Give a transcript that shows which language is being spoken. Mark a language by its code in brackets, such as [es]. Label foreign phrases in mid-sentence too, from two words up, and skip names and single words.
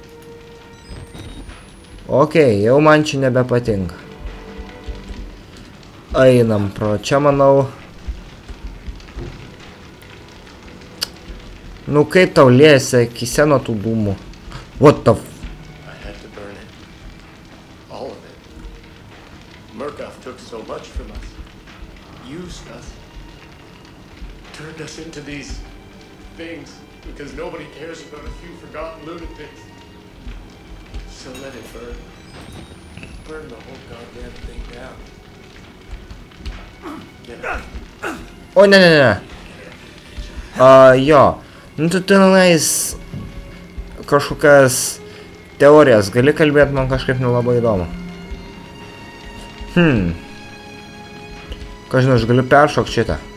[lt] Okei, jau man čia nebepatinka. Einam pro čia, manau. Nu kaip tau liesi akise nuo tų dūmų? [en] What the f... All of it. Murkoff took so much from us. Used us. Turned us into these things because nobody cares about a few forgotten lunatics. So let it burn. Burn the whole goddamn thing down. Get out. [lt] Oi, ne. Jo. Nu, tu tenais kažkokias teorijas gali kalbėti, man kažkaip nelabai įdomu. Ką žinau, aš galiu peršokti šitą.